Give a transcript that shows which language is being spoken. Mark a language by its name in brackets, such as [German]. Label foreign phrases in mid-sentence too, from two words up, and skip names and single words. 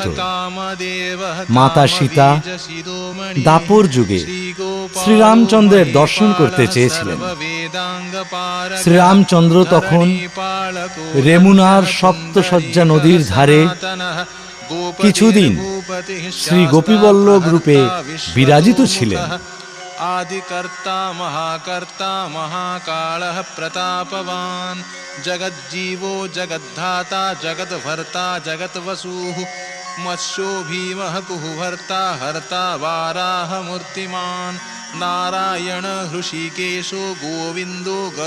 [Bangla] মাতা সীতা দাপর যুগে শ্রীরামচন্দ্রের দর্শন করতে চেয়েছিলেন। শ্রীরামচন্দ্র তখন রেমুনার সপ্তশয্যা নদীর ধারে কিছুদিন শ্রী গোপীবল্লভ রূপে বিরাজিত ছিলেন। [Sanskrit] आदिकर्ता महाकर्ता महाकालः प्रतापवान् जगज्जीवो जगद्धाता जगद्भर्ता जगद्वसुः मत्स्यो भीमः कुहुभर्ता हर्ता वाराहमूर्तिमान् नारायण हृषीकेशो गोविन्दो